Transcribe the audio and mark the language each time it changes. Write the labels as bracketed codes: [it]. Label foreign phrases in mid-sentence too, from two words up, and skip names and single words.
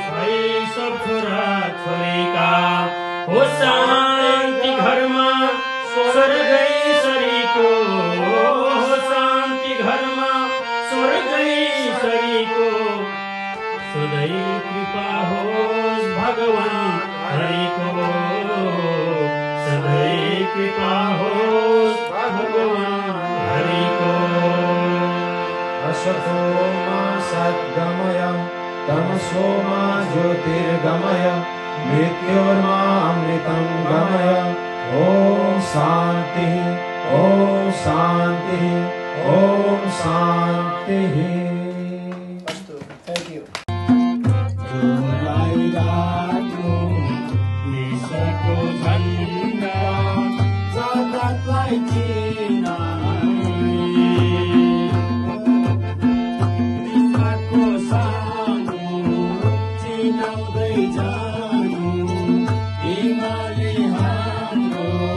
[ne] है सब छोरा छोरीका हो शान्ति घरमा स्वर्गै सरीको हो शान्ति घरमा स्वर्गै सरीको सधैँ कृपा होस् भगवान् हरिको सधैँ कृपा होस् भगवान् हरिको। [sa] असतो मा सद्गमय तमसो मा ज्योतिर्गमय मृत्योर्मामृतं गमय ॐ शान्तिः ॐ शान्तिः ॐ शान्तिः। [ne] देशको झन्डा जगतलाई दिशाको सानो चिनाउँदै जानु हिमाली हाम्रो